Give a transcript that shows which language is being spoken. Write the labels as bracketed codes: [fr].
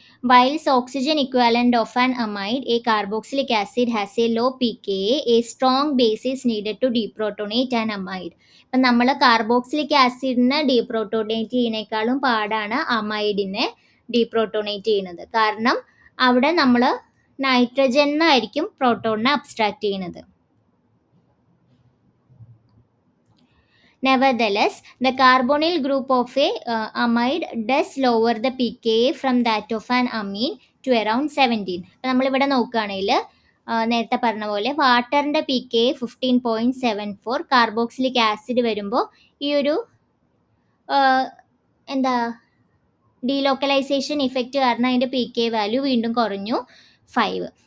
[en] Whilst oxygen equivalent of an amide, a carboxylic acid has a low pKa, a strong base is needed to deprotonate an amide. [ml] ഇപ്പം നമ്മൾ carboxylic ആസിഡിനെ ഡീപ്രോട്ടോണേറ്റ് ചെയ്യുന്നതിനേക്കാളും പാടാണ് അമൈഡിനെ ഡീപ്രോട്ടോണേറ്റ് ചെയ്യുന്നത്. കാരണം അവിടെ നമ്മൾ നൈട്രജനായിരിക്കും പ്രോട്ടോണിനെ abstract ചെയ്യുന്നത്. [en] Nevertheless, the carbonyl group of a amide does lower the pKa from that of an amine to around 17. [ml] അപ്പോൾ നമ്മളിവിടെ നോക്കുകയാണെങ്കിൽ നേരത്തെ പറഞ്ഞ പോലെ വാട്ടറിൻ്റെ pKa 15.74, കാർബോക്സിലിക് ആസിഡ് വരുമ്പോൾ ഈ ഒരു ഡീലോക്കലൈസേഷൻ ഇഫക്റ്റ് കാരണം അതിൻ്റെ pK വാല്യൂ വീണ്ടും കുറഞ്ഞു 5.